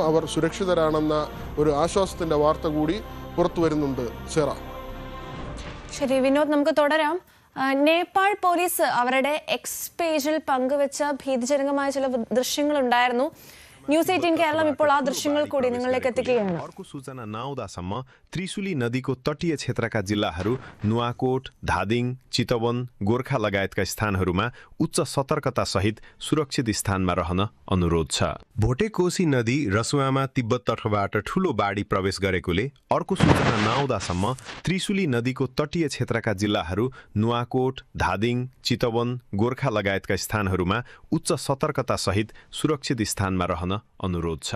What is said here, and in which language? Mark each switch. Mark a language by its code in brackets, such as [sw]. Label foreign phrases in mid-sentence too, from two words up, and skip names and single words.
[ml] അവർ സുരക്ഷിതരാണെന്ന ഒരു ആശ്വാസത്തിൻ്റെ വാർത്ത കൂടി പുറത്തു വരുന്നുണ്ട്. സേറ. ശരി വിനോദ്, നമുക്ക് തുടരാം. നേപ്പാൾ പോലീസ് അവരുടെ എക്സ് പേജിൽ പങ്കുവെച്ച ഭീതിജനകമായ ചില ദൃശ്യങ്ങളുണ്ടായിരുന്നു. न्यूज 18 കേരളം ഇപ്പോൾ ആ ദൃശ്യങ്ങൾ കൂടി നിങ്ങളിലേക്ക് എത്തിക്കുകയാണ്. [ne] अर्को सूचना नआउँदासम्म त्रिशुली नदीको तटीय क्षेत्रका जिल्लाहरू नुवाकोट, धादिङ, चितवन, गोर्खा लगायतका स्थानहरूमा उच्च सतर्कता सहित सुरक्षित स्थानमा रहन अनुरोध छ। भोटेकोशी नदी रसुवामा तिब्बत तर्फबाट ठूलो बाढी प्रवेश गरेकोले अर्को सूचना नआउँदासम्म त्रिशुली नदीको तटीय क्षेत्रका जिल्लाहरू नुवाकोट, धादिङ, चितवन, गोर्खा लगायतका स्थानहरूमा उच्च सतर्कता सहित सुरक्षित स्थानमा रहन अनुरोध छ।